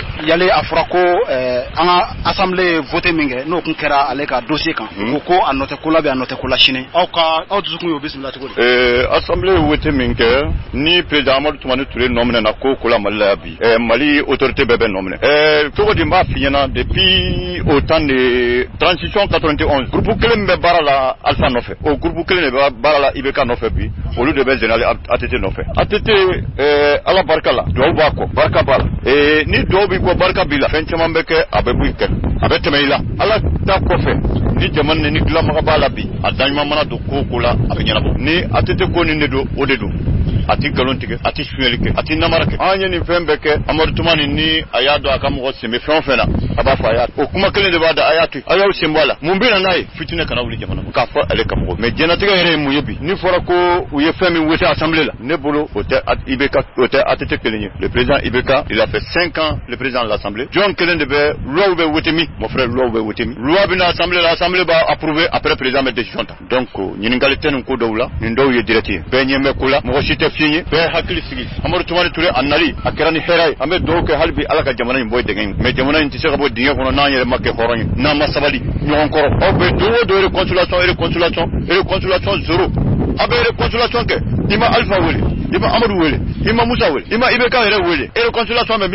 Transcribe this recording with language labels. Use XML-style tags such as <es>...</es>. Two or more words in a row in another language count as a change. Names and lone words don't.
<bm>yali a fɔra ko an ka assemblée ye voté min kɛ n'o tun kɛra ale ka dossier kan. ko a nɔ tɛ ko la bɛ a nɔ tɛ ko la sini. aw dusukun y'o bisimila cogo di. assemblée ye voté min kɛ ni président Amadou Toumani Touré nɔminɛ na ko la Mali la bi. Mali autorité bɛɛ bɛ nɔminɛ. cogo di n b'a f'i ɲɛna</bm> <fr>depuis au temps de transition 91 groupe</fr> <bm>kelen bɛ baara la Alpha nɔfɛ o groupe kelen de bɛ baara la IBK nɔfɛ bi olu de bɛ général ATT nɔfɛ. ATT ala barika la duwawu b'a kɔ barika b'a la ni duwawu b'i kɔ barika b'i la fɛn caman bɛ kɛ a bɛ b'i kɛ a bɛ tɛmɛ i la ala ta kɔfɛ ni jamana ni dilanbaga b'a la bi a daɲuman mana don ko la a bɛ ɲɛnabɔ ni ATT ko nin de don o de don a ti nkalon tigɛ a ti suyɛli kɛ a ti namara kɛ an ye nin fɛn bɛɛ kɛ Amadu Tumani ni a y'a dɔn a ka mɔgɔ sen bɛ fɛn o fɛn na a b'a fɔ a y'a o kuma kelen de b'a da a y'a to a y'aw sen bɔ a la mun bɛ na n'a ye fitinɛ kana wuli jamana k'a fɔ ale ka mɔgɔ mais diɲɛlatigɛ yɛrɛ ye mun ye bi ni fɔra ko u ye fɛn min wele assemblée la ne bolo o tɛ IBK o tɛ ATT kelen ye</bm> <fr>le président IBK il a fait 5 ans le président de l'assemblée</fr> <bm>jɔn kelen de bɛ loi bɛ wote min</bm> <fr>mon frère</fr> <bm>loi bɛ wote min loi bɛ na assemblée la assemblée b'a</bm> <fr>approuver après président</fr> <bm>bɛ décision ta donc ɲininkali tɛ nin ko dɔw la nin dɔw ye direct ye bɛɛ ɲɛ bɛ ko la mɔgɔ si tɛ fiɲɛ ye bɛɛ hakili sigi Amadou Toumani Touré a nali a kɛra ni hɛrɛ ye an bɛ dugawu kɛ hali bi ala ka jamana in bɔ dingɛ in mais jamana in tɛ se ka bɔ dingɛ kɔnɔ n'an yɛrɛ ma kɛ hɔrɔn ye n'an ma sabali ɲɔgɔn kɔrɔ aw bɛ don o don</bm> <fr>réconciliation zéro</fr> <bm>a bɛ réconciliation kɛ i ma Alpha wele i ma Amadou wele i ma Musa wele i ma IBK yɛrɛ wele réconciliation bɛ min</bm>